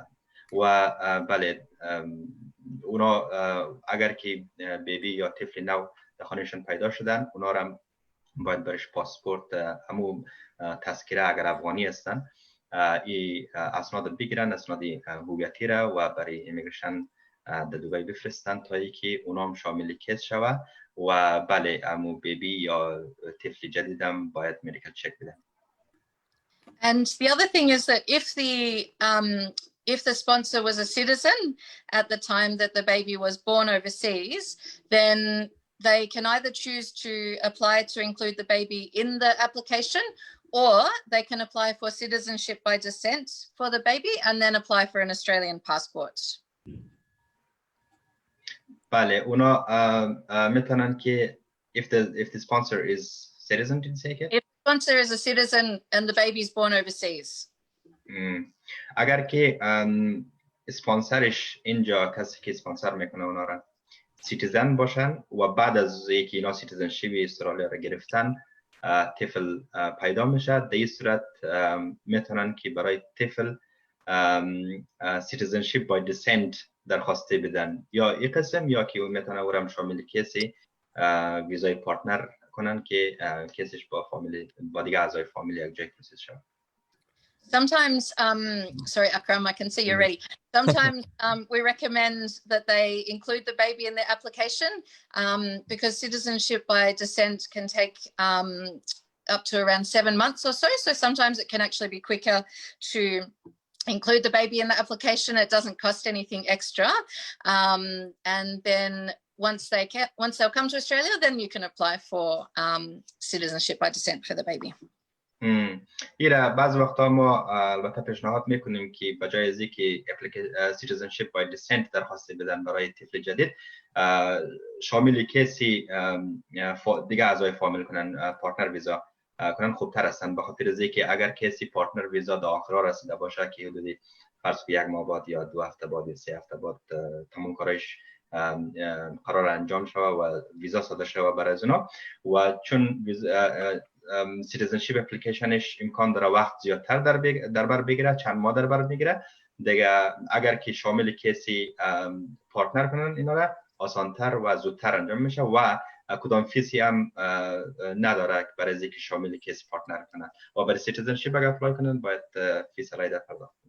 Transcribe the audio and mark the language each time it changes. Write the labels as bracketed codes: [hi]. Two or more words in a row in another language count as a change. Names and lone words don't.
[fa] و بله اونا اگر که بیبی یا طفل نو در خانهشون پیدا شدن اونا را باید برش پاسپورت همون تذکره اگر افغانی هستن ای اسناد بگیرن، اسناد هویتی را و برای ایمیگریشن در دبی بفرستن تا اینکه اونا هم شامل کیس شود و بله همون بیبی یا طفل جدیدم باید [en] medical check [fa] بدن. [en] And the other thing is that if the sponsor was a citizen at the time that the baby was born overseas, then they can either choose to apply to include the baby in the application, or they can apply for citizenship by descent for the baby and then apply for an Australian passport. [fa] بله اونا میتونن که [en] if the sponsor is citizen, did you say it? If the sponsor is a citizen and the baby is born overseas. [fa] اگر که اسپانسرش اینجا کسی که اسپانسر میکنه اونا را سیتیزن باشن و بعد از اینکه اینا سیتیزنشیپ استرالیا را گرفتن طفل پیدا میشه، در این صورت میتونن که برای طفل [en] citizenship by descent [fa] درخواسته بدن، یا این قسم یا که میتونه اورم شامل کسی ویزای پارتنر کنن که کسیش با فامیلی با دیگه اعضای فامیلی یک جای پروسس شود. [en] Sometimes, sorry, Akram, I can see you're ready. Sometimes we recommend that they include the baby in their application because citizenship by descent can take up to around 7 months or so. So sometimes it can actually be quicker to include the baby in the application. It doesn't cost anything extra. And then once they'll come to Australia, then you can apply for citizenship by descent for the baby. [fa] ایره بعض وقتا ما البته پیشنهاد میکنیم که بجای از اینکه [en] citizenship by descent [fa] درخواست بدن برای طفل جدید شامل کسی دیگه اعضای فامیل کنن، [en] partner visa [fa] کنن خوبتر هستن، به خاطر از اینکه اگر کسی [en] partner visa [fa] در آخر رسیده باشه که حدودی فرض کنید 1 ماه بعد یا 2 هفته بعد یا 3 هفته بعد تمام کارش قرار انجام شوه و ویزا صادر شوه برای از اونا و چون citizenship اپلیکیشنش امکان داره وقت زیادتر در بر بگیره، چند ماه در بر بگیره دیگه، اگر که شامل کسی پارتنر کنن اینا را آسانتر و زودتر انجام میشه و کدام فیسی هم نداره برای از اینکه شامل کیس پارتنر کنه و برای سیتیزنشیپ اگر اپلای کنن باید فیس رایده پرداخت کنن.